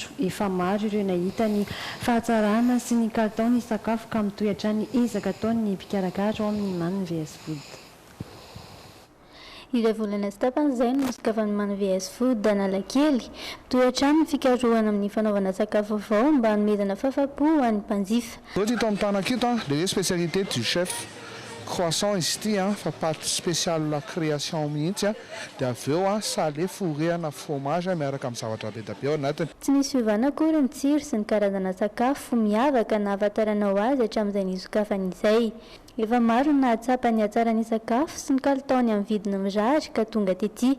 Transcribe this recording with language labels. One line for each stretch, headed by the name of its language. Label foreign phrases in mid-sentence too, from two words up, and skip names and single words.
Malagasy: Efa maro ireo nahita ny fahatsarana sy ny kalitaony sakafo ka mitohy hatrany ezaka ataony mpikarakara ao amin'ny manana VS Food. Ireo volana sy tapany izay no misokafany manana VS Food Analakely mitohy hatrany fikarohana amin'ny fanaovana sakafo vaovao mba hanomezana fahafapo ho an'ny mpanjifa. Eto amin'ny tany aketo,
French: les spécialités du chef
Malagasy: croissant izy ity fa
French: pâte spéciale la création
Malagasy: mihitsy dia avy eo
French: salé fourré
Malagasy: ana fromage miaraka amin'ny zavatra be da be ao anatiny. Tsy misy fiovana akory ny tsiro sy ny karazana sakafo miavaka na ahafantaranao azy hatramin'izay nisokafana izay. Efa maro na hatsapa ny hatsarany sakafo sy ny kalitaony amin'ny vidiny mirary ka tonga tetỳ.